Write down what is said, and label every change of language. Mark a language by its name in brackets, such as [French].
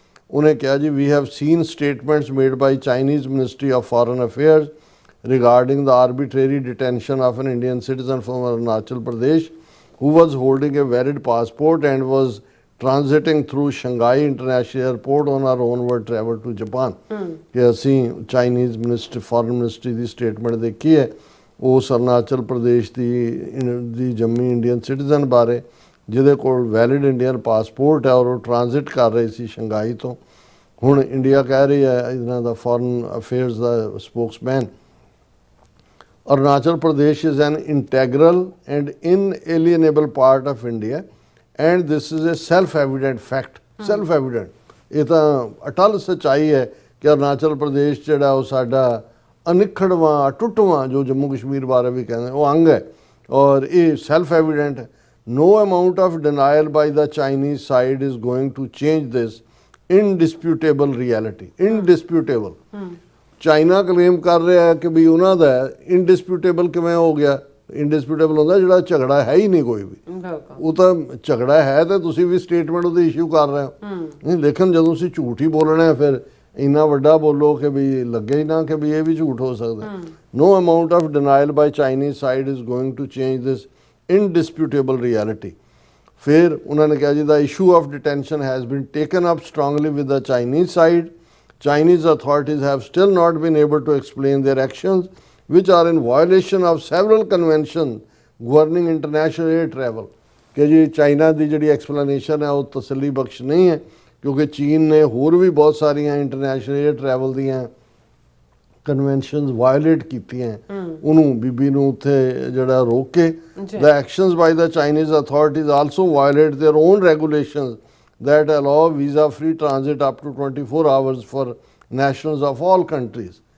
[Punjabi] ਉਹਨੇ ਕਿਹਾ ਜੀ [English] We have seen statements made by Chinese ministry of foreign affairs regarding the arbitrary detention of an Indian citizen from Arunachal Pradesh who was holding a valid passport and was transiting through Shanghai International Airport on our onward travel to Japan। [Punjabi] ਕਿ ਅਸੀਂ Chinese minister foreign ministry ਦੀ statement ਦੇਖੀ ਹੈ ਉਸ ਅਰੁਣਾਚਲ ਪ੍ਰਦੇਸ਼ ਦੀ ਜੰਮੀ Indian citizen ਬਾਰੇ ਜਿਹਦੇ ਕੋਲ valid Indian passport ਹੈ ਔਰ ਉਹ ਟ੍ਰਾਂਜ਼ਿਟ ਕਰ ਰਹੇ ਸੀ ਸ਼ੰਘਾਈ ਤੋਂ। ਹੁਣ ਇੰਡੀਆ ਕਹਿ ਰਹੀ ਹੈ, ਇਹਨਾਂ ਦਾ foreign affairs ਦਾ Spokesman, [English] Arunachal Pradesh is an integral and inalienable part of India and this is a self-evident fact। [Punjabi] self-evident, ਇਹ ਤਾਂ ਅਟਲ ਸੱਚਾਈ ਹੈ ਕਿ ਅਰੁਣਾਚਲ ਪ੍ਰਦੇਸ਼ ਜਿਹੜਾ ਉਹ ਸਾਡਾ ਅਨਿੱਖੜਵਾਂ ਅਟੁੱਟਵਾਂ ਜੋ ਜੰਮੂ ਕਸ਼ਮੀਰ ਬਾਰੇ ਵੀ ਕਹਿੰਦੇ ਉਹ ਅੰਗ ਹੈ ਔਰ ਇਹ ਸੈਲਫ ਐਵੀਡੈਂਟ ਹੈ। [English] No amount of denial by the Chinese side is going to change this indisputable reality। [Punjabi] indisputable China claim ਕਰ ਰਿਹਾ ਹੈ ਕਿ ਵੀ ਉਹਨਾਂ ਦਾ ਇੰਡਿਸਪਿਊਟੇਬਲ ਕਿਵੇਂ ਹੋ ਗਿਆ? ਇੰਡਿਸਪਿਊਟੇਬਲ ਹੁੰਦਾ ਜਿਹੜਾ ਝਗੜਾ ਹੈ ਹੀ ਨਹੀਂ ਕੋਈ ਵੀ, ਉਹ ਤਾਂ ਝਗੜਾ ਹੈ ਤੇ ਤੁਸੀਂ ਵੀ ਸਟੇਟਮੈਂਟ ਉਹਦੀ ਇਸ਼ੂ ਕਰ ਰਹੇ ਹੋ। ਨਹੀਂ, ਲੇਕਿਨ ਜਦੋਂ ਤੁਸੀਂ ਝੂਠ ਹੀ ਬੋਲਣਾ ਫਿਰ ਇੰਨਾ ਵੱਡਾ ਬੋਲੋ ਕਿ ਵੀ ਲੱਗੇ ਹੀ ਨਾ ਕਿ ਵੀ ਇਹ ਵੀ ਝੂਠ ਹੋ ਸਕਦਾ। [English] No amount of denial by Chinese side is going to change this indisputable reality। [Punjabi] ਫਿਰ ਉਹਨਾਂ ਨੇ ਕਿਹਾ ਜੀ [English] the issue of detention has been taken up strongly with the Chinese side। Chinese authorities have still not been able to explain their actions, which are in violation of several conventions governing international air travel। [Punjabi] ਕਿ ਜੀ China ਦੀ ਜਿਹੜੀ explanation ਹੈ ਉਹ ਤਸੱਲੀ ਬਖਸ਼ ਨਹੀਂ ਹੈ, ਕਿਉਂਕਿ ਚੀਨ ਨੇ ਹੋਰ ਵੀ ਬਹੁਤ ਸਾਰੀਆਂ ਇੰਟਰਨੈਸ਼ਨਲ ਏਅਰ ਟਰੈਵਲ ਦੀਆਂ ਕਨਵੈਨਸ਼ਨਸ ਵਾਇਲੇਟ ਕੀਤੀਆਂ, ਉਹਨੂੰ ਬੀਬੀ ਨੂੰ ਉੱਥੇ ਜਿਹੜਾ ਰੋਕ ਕੇ [English] the actions by the Chinese authorities also violate their own regulations that allow visa free transit up to 24 hours for nationals of all countries।